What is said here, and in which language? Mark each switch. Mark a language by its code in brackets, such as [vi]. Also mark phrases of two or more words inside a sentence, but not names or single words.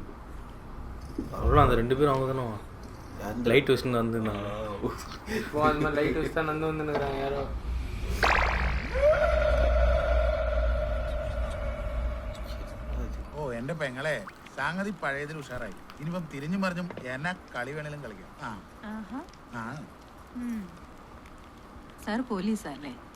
[ta] அவ்வளோ அந்த 2 பேரும் அவங்க தானே லைட் வச்சுன்னு வந்துருந்தாங்க இப்போ அந்த மாதிரி லைட் வச்சு தான் வந்து வந்துருக்குறாங்க யாரோ [ml] ഓ എന്റെ പെങ്ങളെ സംഗതി പഴയതിൽ ഉഷാറായി ഇനിയിപ്പം തിരിഞ്ഞു മറിഞ്ഞും എന്നാ കളി വേണേലും കളിക്കാം ആ സാർ പോലീസല്ലേ?